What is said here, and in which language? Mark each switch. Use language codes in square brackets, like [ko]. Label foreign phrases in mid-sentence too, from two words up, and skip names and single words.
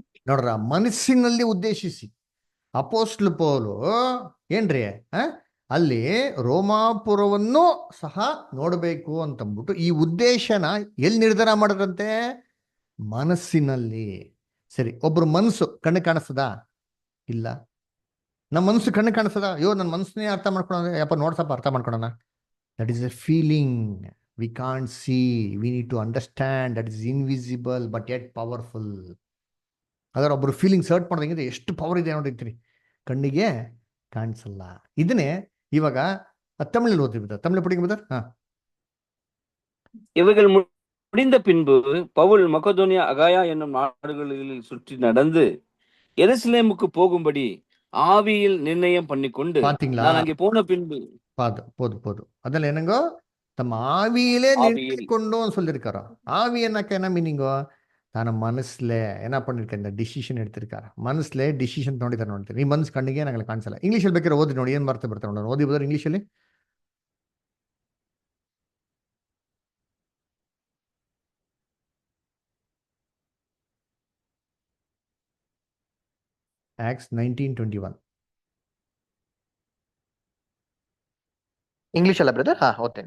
[kn] ನೋಡ್ರ, ಮನಸ್ಸಿನಲ್ಲಿ ಉದ್ದೇಶಿಸಿ ಅಪೊಸ್ತಲ ಪೌಲು ಏನ್ರಿ ಅಲ್ಲಿ ರೋಮಾಪುರವನ್ನು ಸಹ ನೋಡಬೇಕು ಅಂತಂದ್ಬಿಟ್ಟು ಈ ಉದ್ದೇಶನ ಎಲ್ಲಿ ನಿರ್ಧಾರ ಮಾಡಿದ್ರಂತೆ? ಮನಸ್ಸಿನಲ್ಲಿ. ಸರಿ, ಒಬ್ರು ಮನಸ್ಸು ಕಣ್ಣು ಕಾಣಿಸ್ತದ? ಇಲ್ಲ. ನಮ್ಮ ಮನಸ್ಸು ಕಣ್ಣು ಕಾಣಿಸ್ತದ? ಅಯ್ಯೋ ನನ್ನ ಮನಸ್ಸನ್ನೇ ಅರ್ಥ ಮಾಡ್ಕೊಳ್ಳೋಣ, ಯಪ್ಪ ನೋಡ್ಸಪ್ಪ ಅರ್ಥ ಮಾಡ್ಕೊಳ್ಳೋಣ. [en] That is a feeling. We can't see, we need to understand. that is invisible but yet powerful [kn] ಅದರ ಒಬ್ಬರು [en] feelings hurt [kn] ಮಾಡ್ದಂಗಿದೆ ಎಷ್ಟು ಪವರ್ ಇದೆ ನೋಡಿರ್ತೀರಿ, ಕಣ್ಣಿಗೆ ಕಾಣಿಸಲ್ಲ. ಇದನ್ನೇ ಇವಾಗ ತಮಿಳಲ್ಲಿ ಓದ್ತಿರ್ತಾರೆ. ತಮಿಳು ಪಡಿಗೆ ಬದರ್. [ta] இவைகள் முடிந்த பின்பு பவுல் மக்கதோனியா அகாயா என்னும் நாடுகளில் சுற்றி நடந்து எருசலேமுக்கு போகும்படி ஆவியில் நிர்ணயம் பண்ணிக்கொண்டு பாத்தீங்களா? நான் அங்கே போன பின்பு போதும் அதில் என்னங்கோ தம் ஆவியிலே நிறுத்திக்கொண்டோன்னு சொல்லியிருக்காரோ. ஆவி என்னக்க என்ன மீனிங்கோ? தான மனசுல என்ன பண்ணிருக்க, இந்த ಡಿಸಿಷನ್ எடுத்திருக்காರ. [kn] ಮನಸ್ಸಲ್ಲೇ ಡಿಸಿಷನ್ ತಗೊಂಡಿದ್ದಾರೆ ನೋಡ್ತೀರಿ. ಈ ಮನಸ್ಸು ಕಣ್ಣಿಗೆ ನನಗೆ ಕಾಣಿಸಲ್ಲ. ಇಂಗ್ಲೀಷಲ್ಲಿ ಬೇಕಾದ್ರೆ ಓದಿ ನೋಡಿ, ಏನ್ ಬರ್ತಾರೆ ನೋಡಿ, ಓದಿ ಬರೋದು ಇಂಗ್ಲೀಷಲ್ಲಿ. Acts 19:21. English alla brother? ಓದ್ತೇನೆ.